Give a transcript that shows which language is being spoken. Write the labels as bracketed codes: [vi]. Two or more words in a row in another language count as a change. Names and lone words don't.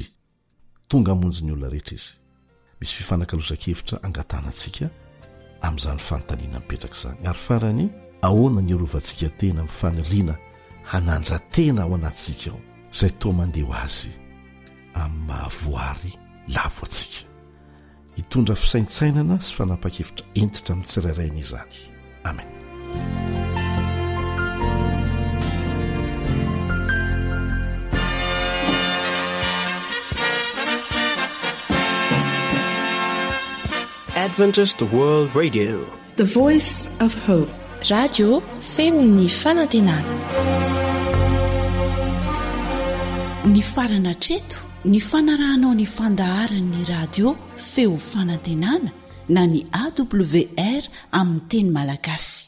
[mg] Tonga hamonjy ny olona rehetra izy. Misy fifanankalozan-kevitra angatanantsika amin'izany fanontaniana mipetraka izany. Ary farany, ahoana ny arovantsika tena amin'ny faniriana hanandra tena ao anatsika ao, izay toa mandeha ho azy amin'ny mahavoary lavo antsika. Hitondra fisaintsainana sy fanapa-kevitra entitra amin'ny tsirairaina izany. Amen. [en] Adventist World Radio, the voice of hope. [mg] Radio feony fanantenana. Ny farana treto, ny fanarahanao ny fandaharan'ny radio feo fanantenana na ny AWR amin'ny teny malagasy.